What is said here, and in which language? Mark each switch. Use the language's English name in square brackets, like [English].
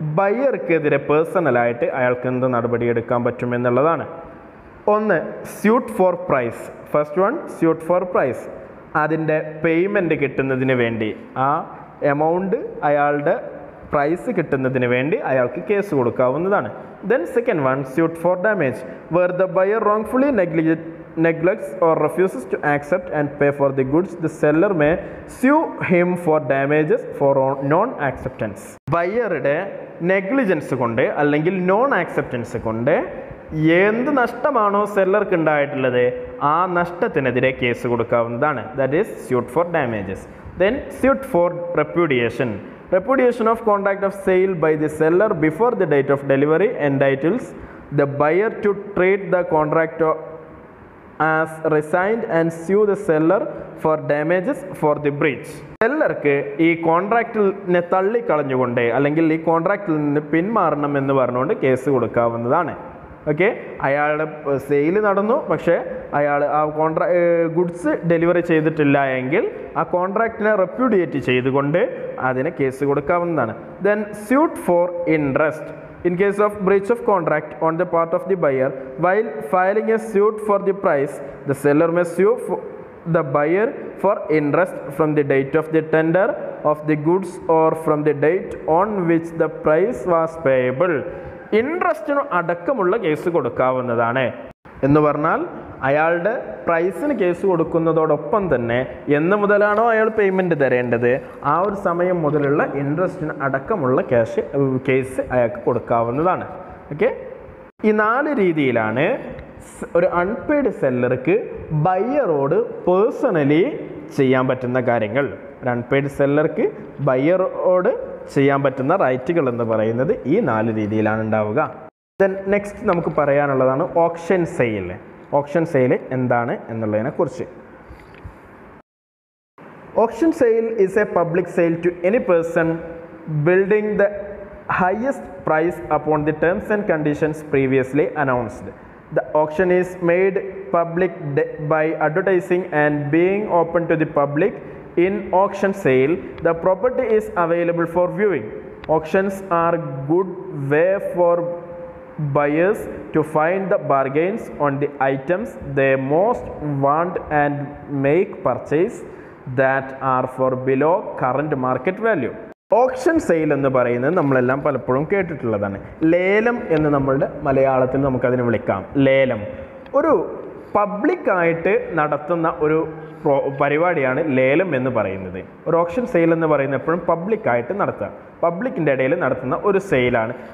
[Malayalam] ബയ്യർക്കെതിരെ പേഴ്സണലായിട്ട് അയാൾക്ക് എന്ത് നടപടിയെടുക്കാൻ പറ്റും എന്നുള്ളതാണ്. [English] ഒന്ന്, suit for price. First one suit for price. [Malayalam] അതിൻ്റെ പേയ്മെൻറ്റ് കിട്ടുന്നതിന് വേണ്ടി, ആ എമൗണ്ട് അയാളുടെ പ്രൈസ് കിട്ടുന്നതിന് വേണ്ടി അയാൾക്ക് കേസ് കൊടുക്കാവുന്നതാണ്. [English] Then second one suit for damage, where the buyer wrongfully neglects or refuses to accept and pay for the goods, the seller may sue him for damages for non-acceptance. [Malayalam] ബയ്യറുടെ negligence കൊണ്ട് അല്ലെങ്കിൽ non acceptance കൊണ്ട് എന്ത് നഷ്ടമാണോ സെല്ലർക്ക് ഉണ്ടായിട്ടുള്ളത് ആ നഷ്ടത്തിനെതിരെ case കൊടുക്കാവുന്നതാണ്. [English] That is suit for damages. Then suit for repudiation. Repudiation of contract of sale by the seller before the date of delivery entitles the buyer to treat the contract as resigned and sue the seller for damages for the breach. [Malayalam] സെല്ലർക്ക് ഈ കോൺട്രാക്റ്റിനെ തള്ളിക്കളഞ്ഞുകൊണ്ട് അല്ലെങ്കിൽ ഈ കോൺട്രാക്റ്റിൽ നിന്ന് പിന്മാറണം എന്ന് പറഞ്ഞുകൊണ്ട് case കൊടുക്കാവുന്നതാണ്. Okay, അയാളുടെ sale നടന്നു, പക്ഷേ അയാൾ ആ ഗുഡ്സ് ഡെലിവറി ചെയ്തിട്ടില്ല എങ്കിൽ ആ കോൺട്രാക്റ്റിനെ റെപ്യൂഡിയേറ്റ് ചെയ്തുകൊണ്ട് അതിന് കേസ് കൊടുക്കാവുന്നതാണ്. [English] Then suit for interest. In case of breach of contract on the part of the buyer, while filing a suit for the price, the seller may sue the buyer for interest from the date of the tender of the goods or from the date on which the price was payable. [Malayalam] ഇൻട്രസ്റ്റിന് അടക്കമുള്ള case കൊടുക്കാവുന്നതാണ്. എന്ന് പറഞ്ഞാൽ അയാളുടെ പ്രൈസിന് case കൊടുക്കുന്നതോടൊപ്പം തന്നെ എന്ന് മുതലാണോ അയാൾ payment തരേണ്ടത് ആ ഒരു സമയം മുതലുള്ള ഇൻട്രസ്റ്റിന് അടക്കമുള്ള കേസ് അയാൾക്ക് കൊടുക്കാവുന്നതാണ്. ഓക്കെ, ഈ 4 രീതിയിലാണ് ഒരു അൺപെയ്ഡ് സെല്ലർക്ക് ബയ്യറോട് പേഴ്സണലി ചെയ്യാൻ പറ്റുന്ന കാര്യങ്ങൾ. ഒരു അൺപെയ്ഡ് സെല്ലർക്ക് ബയ്യറോട് ചെയ്യാൻ പറ്റുന്ന റൈറ്റുകൾ എന്ന് പറയുന്നത് ഈ 4 രീതിയിലാണ് ഉണ്ടാവുക. ദെൻ നെക്സ്റ്റ് നമുക്ക് പറയാനുള്ളതാണ് ഓപ്ഷൻ സെയിൽ. ഓപ്ഷൻ സെയിൽ എന്താണ് എന്നുള്ളതിനെ കുറിച്ച്. [English] Auction sale is a public sale to any person bidding the highest price upon the terms and conditions previously announced. The auction is made public by advertising and being open to the public. In auction sale, the property is available for viewing. Auctions are good way for buyers to find the bargains on the items they most want and make purchase that are for below current market value. [Malayalam] Option sale എന്ന് പറയുന്നത് നമ്മളെല്ലാം പലപ്പോഴും കേട്ടിട്ടുള്ളതാണ്. ലേലം എന്ന് നമ്മളുടെ മലയാളത്തിൽ നമുക്കതിനെ വിളിക്കാം. ലേലം ഒരു പബ്ലിക്കായിട്ട് നടത്തുന്ന ഒരു പരിപാടിയാണ് ലേലം എന്ന് പറയുന്നത്. ഒരു ഓപ്ഷൻ സെയിൽ എന്ന് പറയുന്നത് എപ്പോഴും പബ്ലിക്കായിട്ട് നടത്തുക, പബ്ലിക്കിൻ്റെ ഇടയിൽ നടത്തുന്ന ഒരു സെയിലാണ്.